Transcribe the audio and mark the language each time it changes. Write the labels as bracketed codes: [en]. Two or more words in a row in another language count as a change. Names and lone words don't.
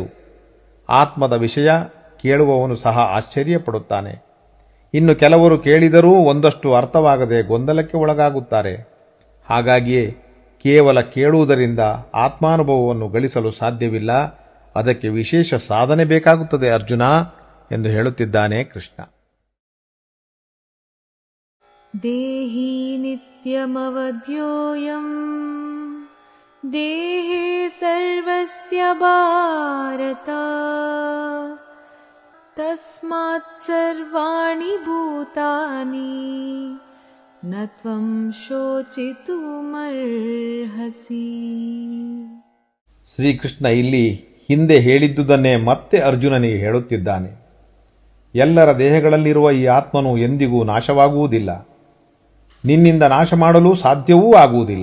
[kn] ಆತ್ಮದ ವಿಷಯ ಕೇಳುವವನು ಸಹ ಆಶ್ಚರ್ಯಪಡುತ್ತಾನೆ. ಇನ್ನು ಕೆಲವರು ಕೇಳಿದರೂ ಒಂದಷ್ಟು ಅರ್ಥವಾಗದೆ ಗೊಂದಲಕ್ಕೆ ಒಳಗಾಗುತ್ತಾರೆ. ಹಾಗಾಗಿಯೇ ಕೇವಲ ಕೇಳುವುದರಿಂದ ಆತ್ಮಾನುಭವವನ್ನು ಗಳಿಸಲು ಸಾಧ್ಯವಿಲ್ಲ, ಅದಕ್ಕೆ ವಿಶೇಷ ಸಾಧನೆ ಬೇಕಾಗುತ್ತದೆ ಅರ್ಜುನ ಎಂದು ಹೇಳುತ್ತಿದ್ದಾನೆ ಕೃಷ್ಣ. [sa] ದೇಹಿ ನಿತ್ಯಮವಧ್ಯೋಯಂ ದೇಹೇ ಸರ್ವಸ್ಯ ಭಾರತ ತಸ್ಮಾತ್ ಸರ್ವಾಣಿ ಭೂತಾನಿ ನ ತ್ವಂ ಶೋಚಿತುಮರ್ಹಸಿ. [kn] ಶ್ರೀಕೃಷ್ಣ ಇಲ್ಲಿ ಹಿಂದೆ ಹೇಳಿದ್ದುದನ್ನೇ ಮತ್ತೆ ಅರ್ಜುನನಿಗೆ ಹೇಳುತ್ತಿದ್ದಾನೆ. ಎಲ್ಲರ ದೇಹಗಳಲ್ಲಿರುವ ಈ ಆತ್ಮನು ಎಂದಿಗೂ ನಾಶವಾಗುವುದಿಲ್ಲ, ನಿನ್ನಿಂದ ನಾಶ ಮಾಡಲು ಸಾಧ್ಯವೂ ಆಗುವುದಿಲ್ಲ.